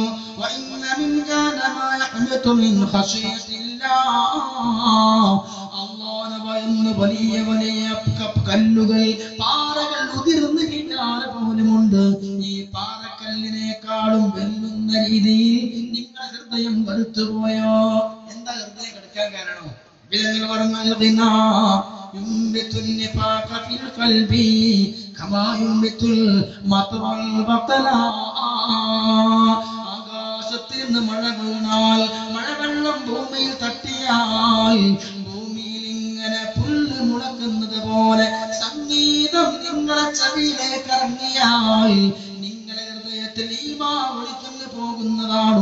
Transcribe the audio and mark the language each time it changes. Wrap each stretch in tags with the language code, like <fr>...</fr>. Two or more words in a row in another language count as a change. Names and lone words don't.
<ar>وإن منها لما يهبط من خشية الله,</ar> <ml>അല്ലാഹുവിനെ ഭയന്ന് വലിയ വലിയ കല്ലുകൾ, പാറകൾ ഉതിർന്നു വീഴാറ് പോലുമുണ്ട്. ഈ പാറക്കല്ലിനേക്കാളും വെല്ലുന്ന രീതിയിൽ നിങ്ങളുടെ ഹൃദയം കടുത്തുപോയോ? എന്താ ഹൃദയം കടുക്കാൻ കാരണം? വിലങ്ങൾ പറഞ്ഞു,</ml> <ar>ينبت النفاق في القلب كما ينبت المطر البقلا,</ar> <ml>ആകാശത്തിൽ നിന്ന് മഴ വീണാൽ, മഴവെള്ളം ഭൂമിയിൽ തട്ടിയാൽ ഭൂമിയിൽ ഇങ്ങനെ പുല്ല് മുളക്കുന്നത് പോലെ സംഗീതം നിങ്ങളെ ചെവിയിലേക്ക് ഇറങ്ങിയാൽ നിങ്ങളുടെ ഹൃദയത്തിൽ ഈമാൻ ഒളിക്കുന്നു പോകുന്നതാണോ?</ml>